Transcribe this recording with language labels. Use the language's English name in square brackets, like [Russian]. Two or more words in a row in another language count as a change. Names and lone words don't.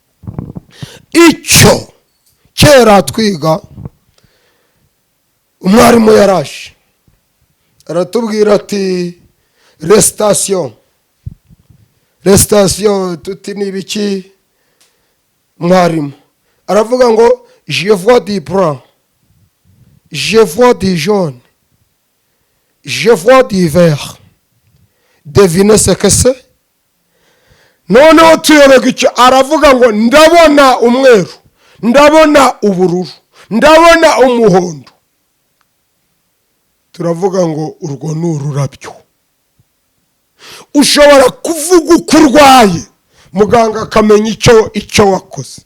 [Kinyarwanda] Icyo kera twiga umwarimu yaraje aratubwira ati restation tuti ni ibiki? Mwarimu aravuga ngo [French] je vois du blanc, je vois du jaune, je vois du vert, devinez ce que c'est? [Kinyarwanda] Noneho tuyoberwa icyo aravuga ngo ndabona umweru, ndabona ubururu, ndabona umuhondo. Turavuga ngo urwo ni ururabyo. Ushobora kuvuga uko urwaye muganga akamenya icyo wakoze.